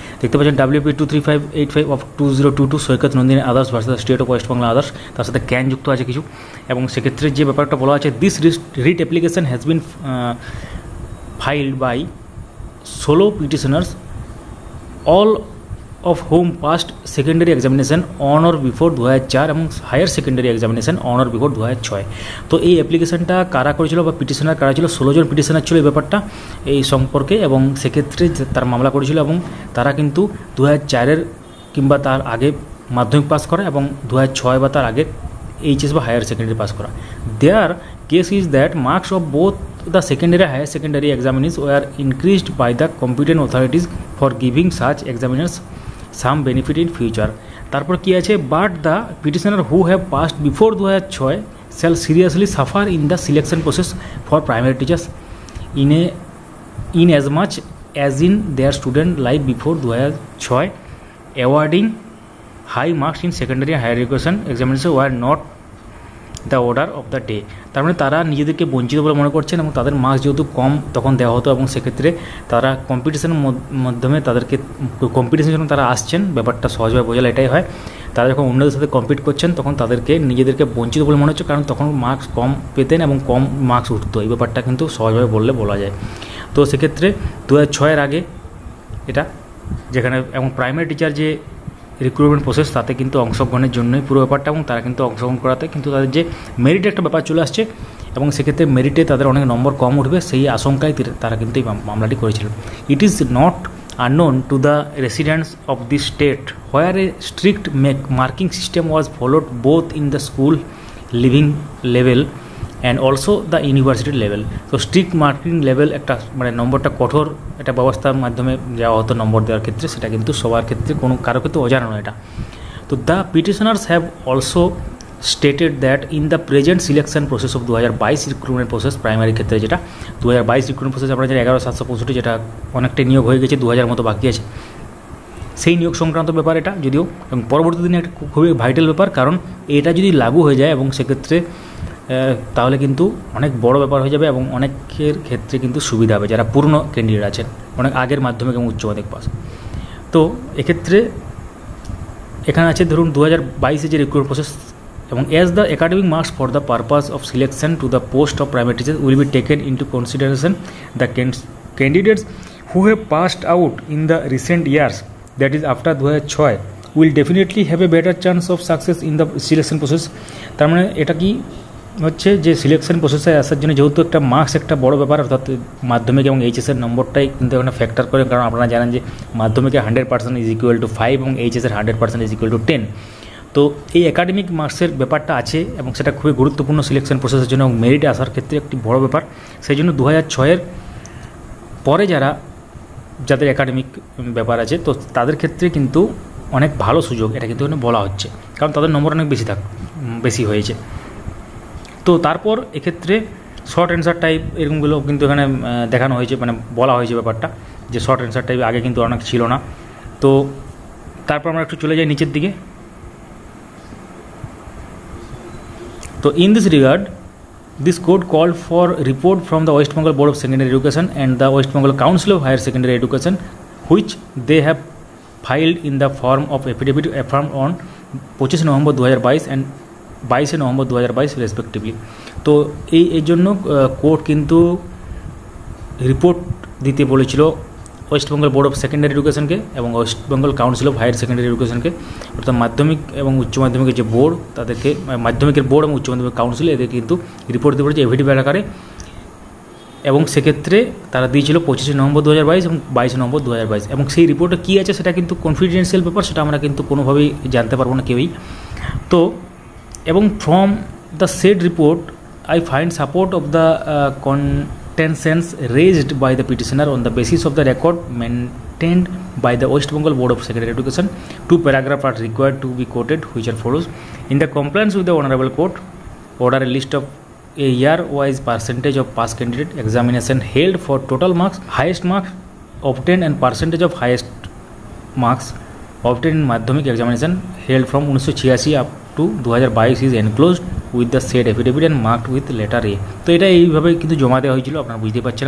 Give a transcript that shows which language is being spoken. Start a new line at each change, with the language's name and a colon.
Bangla: দেখতে পাচ্ছেন WP 23585/2022 Saikat Nandini others versus state of West Bangla others, তার সাথে ক্যান যুক্ত আছে কিছু, এবং সেক্ষেত্রে যে ব্যাপারটা বলা আছে,
English: This writ application has been filed by 16 petitioners, all of whom passed secondary examination on or before 2004 এবং higher secondary examination on or before 2006।
Bangla: তো এই অ্যাপ্লিকেশনটা কারা করেছিল বা পিটিশনার কারা ছিল, 16 জন পিটিশনার ছিল এই ব্যাপারটা এই সম্পর্কে, এবং সেক্ষেত্রে তার মামলা করেছিল, এবং তারা কিন্তু 2004-এর কিংবা তার আগে মাধ্যমিক পাস করা এবং 2006 বা তার আগে এইচএস বা হায়ার সেকেন্ডারি পাস করা।
English: There case is that marks of both the secondary higher secondary examinees were increased by the competent authorities for giving such examiners some benefit in future।
Bangla: তারপর কি আছে,
English: But the petitioner who have passed before 2006 shall seriously suffer in the selection process for primary teachers in as much as in their student life before 2006 awarding high marks in secondary and higher education examinations were not the order of the day.
Bangla: তার মানে তারা নিজেদেরকে বঞ্চিত বলে মনে করছেন এবং তাদের মার্কস যেহেতু কম তখন দেওয়া হতো এবং সেক্ষেত্রে তারা কম্পিটিশনের মাধ্যমে তাদেরকে কম্পিটিশনের জন্য তারা আসছেন, ব্যাপারটা সহজভাবে বোঝালে এটাই হয়। তারা যখন অন্যদের সাথে কম্পিট করছেন তখন তাদেরকে নিজেদেরকে বঞ্চিত বলে মনে হচ্ছে, কারণ তখন মার্কস কম পেতেন এবং কম মার্কস উঠতো। এই ব্যাপারটা কিন্তু সহজভাবে বললে বলা যায়। তো সেক্ষেত্রে 2006-এর আগে এটা যেখানে এবং প্রাইমারি টিচার যে রিক্রুটমেন্ট প্রসেস তাতে কিন্তু অংশগ্রহণের জন্যই পুরো ব্যাপারটা, এবং তারা কিন্তু অংশগ্রহণ করাতে কিন্তু তাদের যে মেরিট একটা ব্যাপার চলে আসছে এবং সেক্ষেত্রে মেরিটে তাদের অনেক নম্বর কম উঠবে সেই আশঙ্কায় তারা কিন্তু এই মামলাটি করেছিল।
English: ইট ইজ নট unknown to the residents of this state where a strict marking system was followed both in the school living level and also the university level. So strict marking level
Bangla: একটা মানে নম্বরটা কঠোর একটা ব্যবস্থার মাধ্যমে যাওয়া হতো নম্বর দেওয়ার ক্ষেত্রে, সেটা কিন্তু সবার ক্ষেত্রে কোনো কারো ক্ষেত্রে অজানা নয় এটা। তো
English: the petitioners have also stated that in the present selection process of 2022
Bangla: recruitment process primary ক্ষেত্রে, যেটা 2022 রিক্রুটমেন্ট প্রসেস আপনারা জানেন 11,765, যেটা অনেকটা নিয়োগ হয়ে গেছে, 2000 মতো বাকি আছে, সেই নিয়োগ সংক্রান্ত ব্যাপার এটা যদিও, এবং পরবর্তী দিনে একটা খুবই ভাইটাল ব্যাপার, কারণ এটা যদি লাগু হয়ে যায় এবং সেক্ষেত্রে তাহলে কিন্তু অনেক বড় ব্যাপার হয়ে যাবে এবং অনেকের ক্ষেত্রে কিন্তু সুবিধা হবে যারা পূর্ণ ক্যান্ডিডেট আছেন, অনেক আগের মাধ্যমিক এবং উচ্চ মাধ্যমিক পাস। তো এক্ষেত্রে এখানে আছে ধরুন 2022 যে রিক্রুটমেন্ট প্রসেস, এবং
English: as the academic marks for the purpose of selection to the post of primary teachers will be taken into consideration, the candidates who have passed out in the recent years, that is after 2006, will definitely have a better chance of success in the selection process.
Bangla: তার মানে এটা কি হচ্ছে যে selection প্রসেসে আসার জন্য যেহেতু একটা মার্কস একটা বড় ব্যাপার, অর্থাৎ মাধ্যমিক এবং এইচএসের নম্বরটাই কিন্তু এখানে ফ্যাক্টর করে, কারণ আপনারা জানেন যে মাধ্যমিকে 100% ইজ ইকুয়াল টু 5 এবং এইচএসের 100% ইজ ইকুয়াল টু 10। তো এই একাডেমিক মার্কসের ব্যাপারটা আছে এবং সেটা খুবই গুরুত্বপূর্ণ সিলেকশন প্রসেসের জন্য এবং মেরিটে আসার ক্ষেত্রে একটি বড় ব্যাপার। সেই জন্য 2006-এর পরে যাদের একাডেমিক ব্যাপার আছে তো তাদের ক্ষেত্রে কিন্তু অনেক ভালো সুযোগ, এটা কিন্তু এখানে বলা হচ্ছে, কারণ তাদের নম্বর অনেক বেশি হয়েছে। তো তারপর এক্ষেত্রে শর্ট অ্যান্সার টাইপ এরকমগুলো কিন্তু এখানে দেখানো হয়েছে, মানে বলা হয়েছে ব্যাপারটা যে শর্ট অ্যান্সার টাইপ আগে কিন্তু অনেক ছিল না। তো তারপর আমরা একটু চলে যাই নিচের দিকে।
English: তো in this regard, this code called for report from the West Bengal Board of Secondary Education and the West Bengal Council of Higher Secondary Education, which they have filed in the form of affidavit affirmed on 25 November 2022 and 22 November 2022 respectively.
Bangla: তো এই জন্য court কিন্তু report দিতে বলেছিল West Bengal board of secondary এডুকেশনকে এবং West Bengal council of higher secondary এডুকেশনকে, অর্থাৎ মাধ্যমিক এবং উচ্চ মাধ্যমিকের যে বোর্ড তাদেরকে, মাধ্যমিকের বোর্ড এবং উচ্চ মাধ্যমিক কাউন্সিল এদের কিন্তু রিপোর্ট দিতে বলেছে এফিডেভিট আকারে, এবং সেক্ষেত্রে তারা দিয়েছিল 25 নভেম্বর 2022 এবং 22 নভেম্বর 2022। এবং সেই রিপোর্টে কী আছে সেটা কিন্তু কনফিডেন্সিয়াল ব্যাপার, সেটা আমরা কিন্তু কোনোভাবেই জানতে পারবো না কেউই।
English: তো এবং from the said report I find support of the contentions raised by the petitioner on the basis of the record maintained by the West Bengal Board of Secondary Education. Two paragraphs are required to be quoted, which are follows. In the compliance with the Honorable Court, order a list of a year-wise percentage of past candidate examination held for total marks, highest marks obtained and percentage of highest marks obtained in Madhyamik examination held from 1986 up to 2022 is enclosed with the said affidavit and marked with letter A.
Bangla: তো এটা এইভাবে কিন্তু জমা দেওয়া হয়েছিল, আপনারা বুঝতে পারছেন।